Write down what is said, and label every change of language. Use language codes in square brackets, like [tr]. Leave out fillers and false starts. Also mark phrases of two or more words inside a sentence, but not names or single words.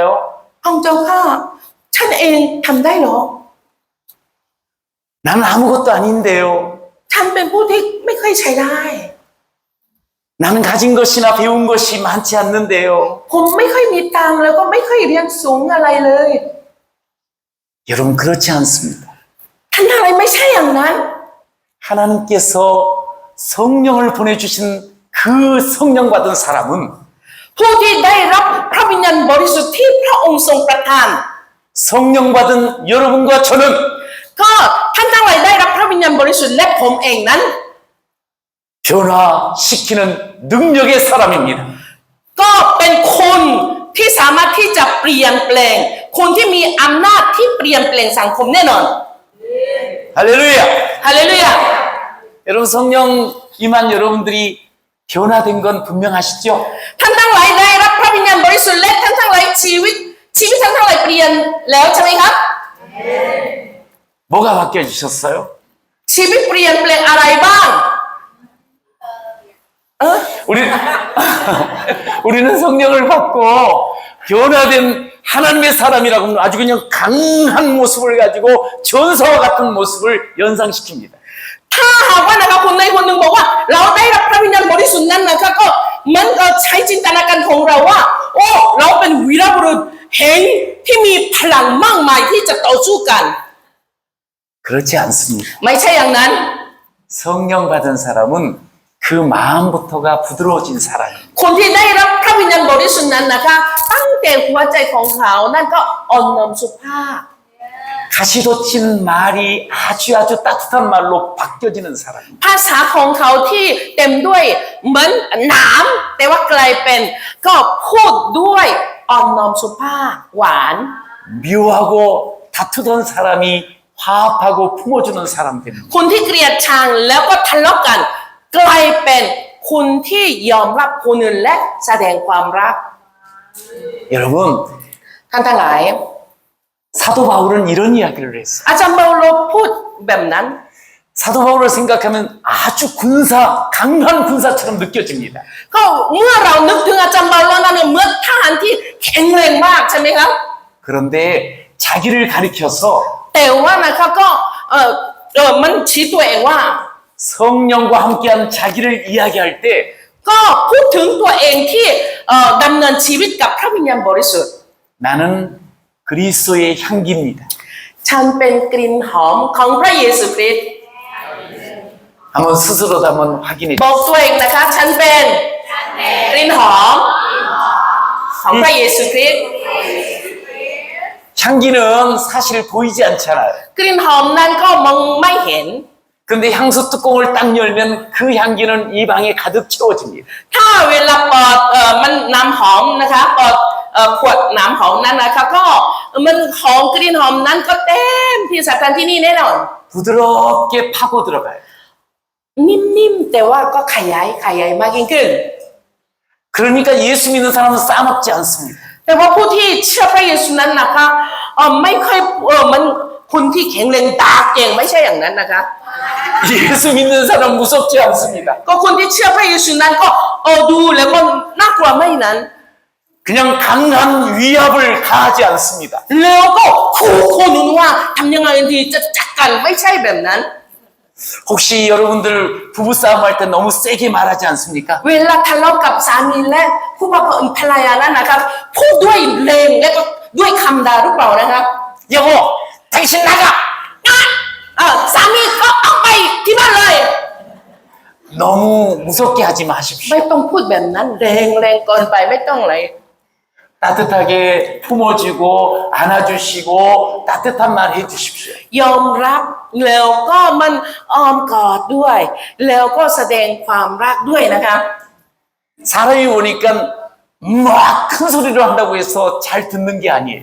[th] องค์เจ้าข้าฉันเองทำได้เหรอ [ko] 나는 아무것도 아닌데요. [th] ฉันเป็นผู้ที่ไม่เคยใช้ได้ [ko] 나는 가진 것이나 배운 것이 많지 않는데요. [th] ผมไม่ค่อยมีตังค์แล้วก็ไม่ค่อยเรียนสูงอะไรเลย [ko] 여러분 그렇지 않습니다. [th] ท่านอะไรไม่ใช่อย่างนั้น [ko] 하나님께서 성령을 보내주신 그 성령 받은 사람은 [th] ผู้ที่ได้รับพระวิญญาณบริสุทธิ์ที่พระองค์ทรงประทาน [ko] 성령 받은 여러분과 저는 [th] ก็ท่านทั้งหลายได้รับพระวิญญาณบริสุทธิ์และผมเองนั้น [ko] 변화시키는 능력의 사람입니다. [th] ก็เป็นคนที่สามารถที่จะเปลี่ยนแปลงคนที่มีอำนาจที่เปลี่ยนแปลงสังคมแน่นอน [ko] 할렐루야! [th] ฮาเลลูยา [ko] 여러분 성령 임한 여러분들이 변화된 건 분명하시죠? [th] ท่านทั้งหลายได้รับพระวิญญาณบริสุทธิ์และท่านทั้งหลายชีวิตท่านทั้งหลายเปลี่ยนแล้วใช่ไหมครับ [ko] 뭐가 바뀌어지셨어요? [th] ชีวิตเปลี่ยนแปลงอะไรบ้าง [ko] 우리, 우리는 성령을 받고 변화된 하나님의 사람이라고 하면 아주 그냥 강한 모습을 가지고 전사와 같은 모습을 연상시킵니다. [th] ถ้าหากว่านะคะคนใดคนหนึ่งบอกว่าเราได้รับพระวิญญาณบริสุทธิ์นั้นนะคะก็มันก็ใช้จินตนาการของเราว่าโอ้เราเป็นวีรบุรุษแห่งที่มีพลังมากมายที่จะต่อสู้กัน [ko] 그렇지 않습니다. [th] ไม่ใช่อย่างนั้น [ko] 성령 받은 사람은 그 마음부터가 부드러워진 사람입니다. [th] คนที่ได้รับพระวิญญาณบริสุทธิ์นั้นนะคะตั้งแต่หัวใจของเขานั่นก็อ่อนน้อมสุภาพ [ko] 가시돋친 말이 아주 따뜻한 말로 바뀌어지는 사람입니다. [th] ภาษาของเขาที่เต็มด้วยเหมือนหนามแต่ว่ากลายเป็นก็พูดด้วยอ่อนน้อมสุภาพหวาน [ko] 미워하고 다투던 사람이 화합하고 품어주는 사람 됩니다. [th] คนที่เกลียดชังแล้วก็ทะเลาะกันกลายเป็นคนที่ยอมรับคนอื่นและแสดงความรัก [ko] 여러분 [th] ท่านทั้งหลาย [ko] 사도 바울은 이런 이야기를 했어요. [th] อาจารย์เปาโลพูดแบบนั้น [ko] 사도 바울을 생각하면 아주 강한 군사처럼 느껴집니다. [th] ก็เมื่อเรานึกถึงอาจารย์เปาโลนั้นเนี่ยเหมื่อนทหารที่แข็งแรงมากใช่ไหมครับ [ko] 그런데 자기를 가리켜서 [th] แต่ว่านะครับก็มันชี้ตัวเองว่า [ko] 성령과 함께한 자기를 이야기할 때 [th] ก็พูดถึงตัวเองที่ดำเนินชีวิตกับพระวิญญาณบริสุทธิ์ [ko] 나는 그리스도의 향기입니다. [th] ฉันเป็นกลิ่นหอมของพระเยซูคริสต์ [ko] 한번 스스로도 한번 확인해 [th] บอกตัวเองนะคะฉันเป็นกลิ่นหอมของพระเยซูคริสต์ [ko] 향기는 사실 보이지 않잖아요. [th] กลิ่นหอมนั้นก็มองไม่เห็น [ko] 근데 향수 뚜껑을 딱 열면 그 향기는 이 방에 가득 채워집니다. [th] ถ้าเวลาเปิดมันน้ำหอมนะคะเปิดขวดน้ำหอมนั้นนะคะก็มันหอมกลิ่นหอมนั้นก็เต็มที่สถานที่นี่แน่นอน [ko] 부드럽게 파고 들어가요. [th] นิ่มๆแต่ว่าก็ขยายมากยิ่งขึ้น [ko] 그러니까 예수 믿는 사람은 싸먹지 않습니다. [th] แต่ว่าผู้ที่เชื่อพระเยซูนั้นนะคะไม่ค่อยมันคนที่แข็งแรงตาเก่งไม่ใช่อย่างนั้นนะคะ [ko] 예수 믿는 사람 무섭지 않습니다. [th] ก็คนที่เชื่อพระเยซูนั้นก็ดูแล้วก็น่ากลัวไม่นั้น [ko] 그냥 강한 위압을 가하지 않습니다. [th] แล้วก็ขู่คนนู้นว่าทำยังไงดีจะจัดการไม่ใช่แบบนั้น [ko] 혹시 여러분들 부부싸움 할 때 너무 세게 말하지 않습니까? [th] เวลาทะเลาะกับสามีและผู้ภรรยานั้นนะครับพูดด้วยแรงและก็ด้วยคำด่าหรือเปล่านะครับ [ko] 여보, 당신 나가! [th] สามีก็ออกไปที่บ้านเลย [ko] 너무 무섭게 하지 마십시오. [th] ไม่ต้องพูดแบบนั้นแรงเกินไปไม่ต้องเลย [ko] 따뜻하게 품어주고 안아주시고 따뜻한 말 해주십시오. [th] ยอมรับแล้วก็มันอ้อมกอดด้วย แล้วก็แสดงความรักด้วยนะครับ [ko] 사람이 오니까 막 큰 소리로 한다고 해서 잘 듣는 게 아니에요.